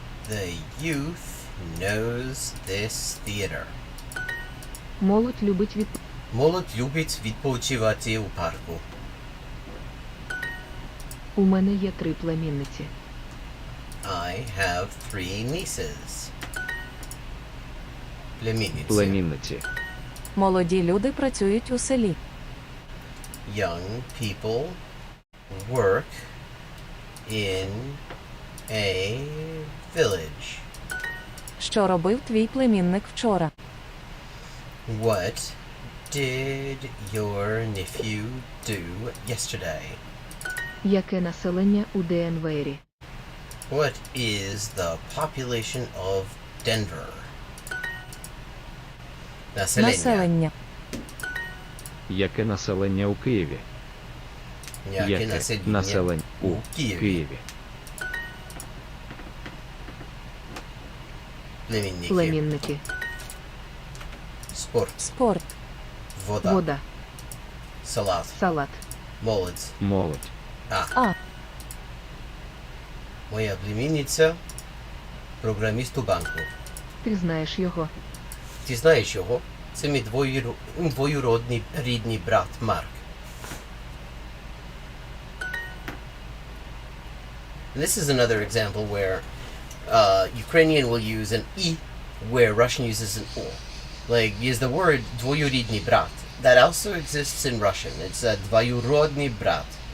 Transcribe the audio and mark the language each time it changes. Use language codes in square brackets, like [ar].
[en] The youth knows this theater. [uk] Молодь любить Молодь любить відпочивати у парку. У мене є 3 племінниці. [en] I have 3 nieces. [uk] Племінниці. Племінниці. Молоді люди працюють у селі. [en] Young people work in a village. [uk] Що робив твій племінник вчора? [en] What did your nephew do yesterday? [uk] Яке населення у Денвері? [en] What is the population of Denver? [uk] Населення. Яке населення у Києві? Яке населення у Києві? Києві? Племінники. Племінники. Спорт. Спорт. Вода. Вода. Салат. Салат. Молодь. Молодь. А. Моя племінниця програміст у банку. Ти знаєш його. Ти знаєш його? Це мій двоюродний рідний брат Марк. [en] This is another example where Ukrainian will use an I where Russian uses an O. Like, use the word [uk] двоюрідний брат. [en] That also exists in Russian. It's a [uk] двоюродний брат.